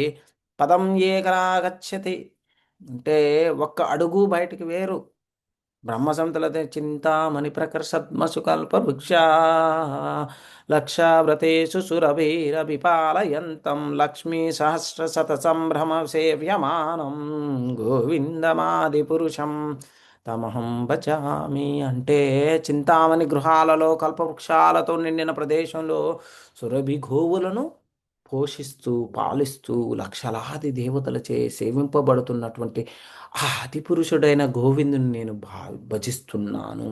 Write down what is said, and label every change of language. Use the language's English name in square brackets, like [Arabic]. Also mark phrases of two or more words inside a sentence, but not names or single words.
[Sanskrit] పదం ఏకరాగచ్చతి [Telugu] అంటే ఒక్క అడుగు బయటికి వేరు. [Sanskrit] బ్రహ్మసంతలతే చింతామణి ప్రకర్షద్మసు కల్పవృక్షా లక్షావ్రతేషు సురభిరభిపాలయంతం లక్ష్మీ సహస్ర శత సంభ్రమ సేవ్యమానం గోవిందమాది పురుషం తమహం భజామి. [Telugu] అంటే చింతామణి గృహాలలో కల్పవృక్షాలతో నిండిన ప్రదేశంలో సురభి గోవులను పోషిస్తూ పాలిస్తూ లక్షలాది దేవతలచే సేవింపబడుతున్నటువంటి ఆ అతి పురుషుడైన గోవిందుని నేను భజిస్తున్నాను.